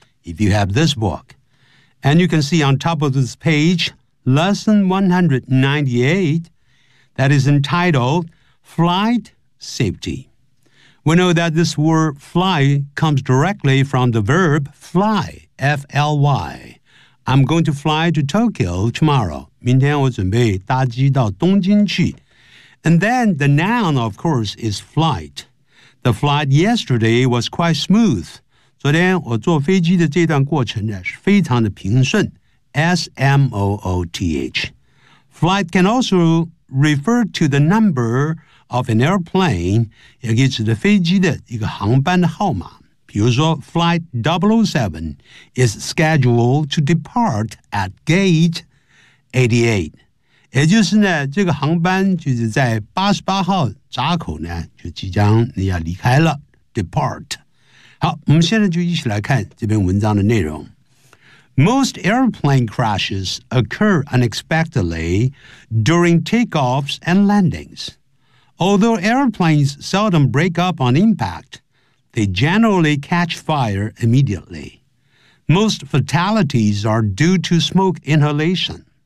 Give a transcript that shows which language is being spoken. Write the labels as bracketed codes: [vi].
[en] If you have this book, and you can see on top of this page, lesson 198, that is entitled Flight Safety. We know that this word fly comes directly from the verb fly, F-L-Y. I'm going to fly to Tokyo tomorrow. [zh] 明天我准备搭机到东京去。 [en] And then the noun, of course, is flight. The flight yesterday was quite smooth. [zh] 昨天我坐飞机的这段过程呢是非常的平顺。 [en] S-M-O-O-T-H. Flight can also refer to the numberOf an airplane, [zh] 也可以指的飞机的一个航班的号码。比如说 [en] Flight 007 is scheduled to depart at gate 88. [zh] 也就是呢，这个航班就是在88号闸口呢，就即将要离开了 ,depart. 好，我们现在就一起来看这篇文章的内容。 [en] Most airplane crashes occur unexpectedly during takeoffs and landings. Although airplanes seldom break up on impact, they generally catch fire immediately. Most fatalities are due to smoke inhalation.